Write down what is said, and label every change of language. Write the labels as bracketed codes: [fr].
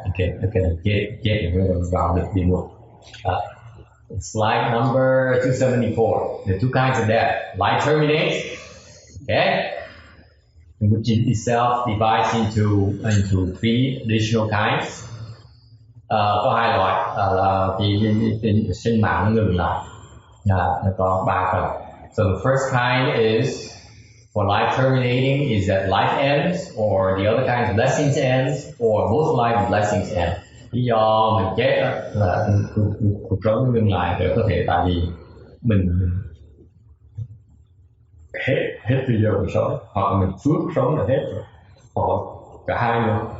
[en] Okay, get rid of around the book. Slide number 274. The two kinds of death. Life terminates. Okay, which itself divides into 3 additional kinds. [vi] Có 2 loại là cái sinh mạng nó ngừng lại. Nó có 3 phần. [en] So the first kind is for life terminating is that life ends, or the other kind of blessings ends, or both life and blessings end. [vi] Lý do mình chết là cuộc sống ngừng lại để có thể tại vì mình hết thời giờ mình sống, hoặc mình phước sống là hết rồi, hoặc cả hai nữa.